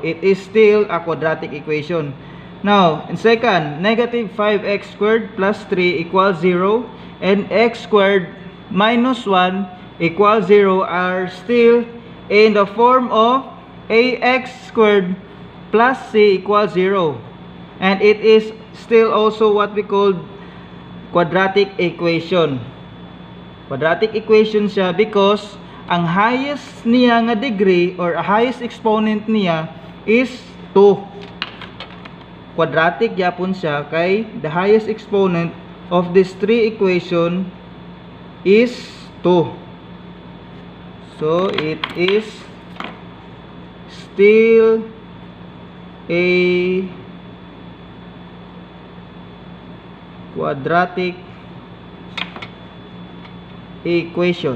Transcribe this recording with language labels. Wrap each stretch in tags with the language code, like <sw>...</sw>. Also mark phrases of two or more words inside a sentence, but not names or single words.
<en>It is still a quadratic equation. Now, in second, negative 5x squared plus 3 equals 0, and x squared minus 1 equals 0 are still in the form of ax squared plus c equals 0. And it is still also what we call quadratic equation. Quadratic equation</en> <hil>siya because ang highest niya nga</hil> <en>degree or highest exponent</en> <hil>niya</hil> <en>is 2.</en> <hil>Quadratic yapon siya kay</hil> <en>the highest exponent of this 3 equation is 2. So it is still a quadratic equation.</en>